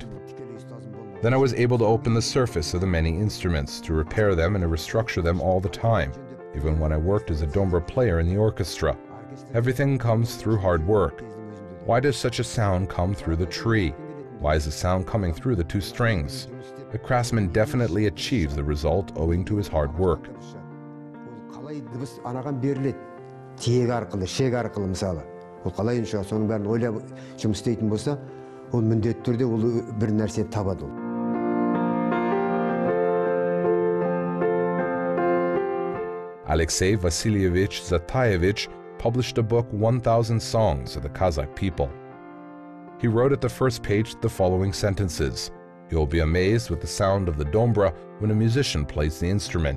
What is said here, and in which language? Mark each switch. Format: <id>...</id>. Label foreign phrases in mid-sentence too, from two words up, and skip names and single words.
<en>Then I was able to open the surface of the many instruments, to repair them and to restructure them all the time, even when I worked as a dombra player in the orchestra. Everything comes through hard work. Why does such a sound come through the tree? Why is the sound coming through the two strings? The craftsman definitely achieves the result owing to his hard work.</en> <kk>Қалай дыбыс анаған беріледі? Тиек арқылы, шек арқылы мысалы. Ол қалай үнші, соның бәрін ойлап жұмыс істейтін болса, ол міндетті түрде ол бір нәрсе табады ол.</kk> <en>Alexei Vasilyevich Zatayevich published a book, 1,000 Songs of the Kazakh People. He wrote at the first page the following sentences. You will be amazed with the sound of the dombra when a musician plays the instrument.</en>